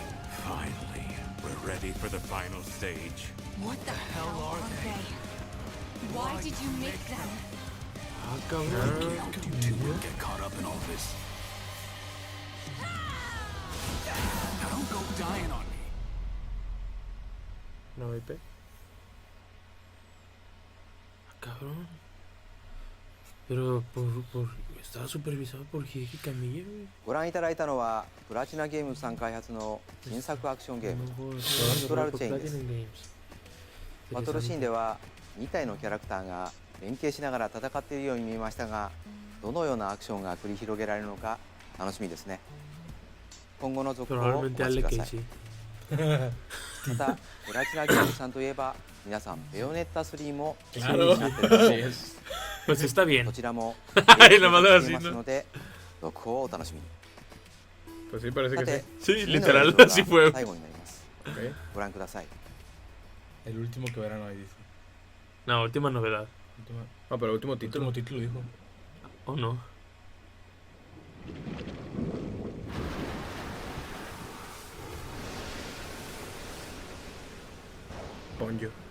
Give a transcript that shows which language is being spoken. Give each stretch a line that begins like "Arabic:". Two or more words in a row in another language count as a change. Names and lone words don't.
English: Finally, we're ready for the final stage. What the hell are they? Why did you make them?
Spanish: Ah, cabrón.
English: You two will get caught up in all this. Now don't go dying on me. No IP.
Spanish: Ah, cabrón. Pero estaba supervisado por Hideki Kamiya, güey.
Japanese: ご覧いただいたのはプラチナゲームズさん開発の新作アクションゲーム
Spanish: No,
Japanese: ストラルチェインです。 Platinum Games. バトルシーンでは2体のキャラクターが連携しながら戦っているように見えましたが、どのようなアクションが繰り広げられるのか楽しみですね。今後の続報をお
Spanish: Probablemente
Japanese: 待ち
Spanish: Ale
Japanese: く
Spanish: que
Japanese: ださい。
Spanish: sí.
Japanese: またプラチナゲームズさんといえば皆さんベヨネッタ3も気に
Spanish: Claro.
Japanese: なっていると思います。
Spanish: Pues está bien.
Japanese: こちらも
Spanish: Ay, nomás
Japanese: して
Spanish: así,
Japanese: います
Spanish: ¿no?
Japanese: ので続報をお楽しみに。
Spanish: Pues sí, parece
Japanese: さ
Spanish: que
Japanese: て
Spanish: sí. Sí,
Japanese: 次の
Spanish: literal,
Japanese: 映像が
Spanish: así fue.
Japanese: 最後になります。
Spanish: Ok.
Japanese: ご覧ください。
Spanish: El último que verán hoy, dice. No, última novedad. Última- Ah, pero último título. Último título, dijo. ¿O no? Ponyo.